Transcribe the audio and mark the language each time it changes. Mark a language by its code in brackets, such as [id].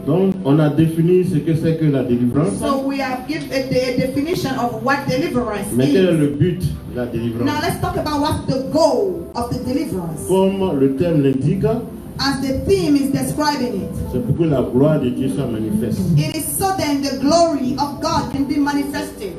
[fr] Donc, on a défini ce que c'est que la délivrance. [en] So we have given a definition of what deliverance [fr] Mais quel est [en] is. [fr] le but de la délivrance? [en] Now let's talk about what's the goal of the deliverance. [fr] Comme le thème l'indique, [en] As the theme is describing it. [fr] c'est pour que la gloire de Dieu soit manifeste. [en] It is so then the glory of God can be manifested.